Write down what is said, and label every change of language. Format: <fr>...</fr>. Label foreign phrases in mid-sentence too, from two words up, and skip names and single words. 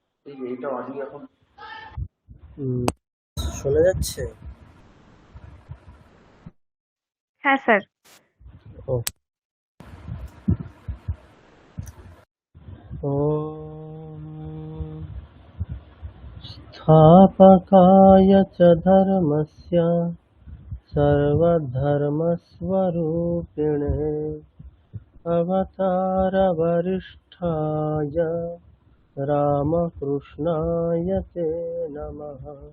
<bn>এই যে এটা অডিও এখন শোনা যাচ্ছে? হ্যাঁ স্যার।</bn> <sa>ও ॐ स्थापकाय च धर्मस्य सर्वधर्मस्वरूपिणे अवतारवरिष्ठाय रामकृष्णाय ते नमः।</sa>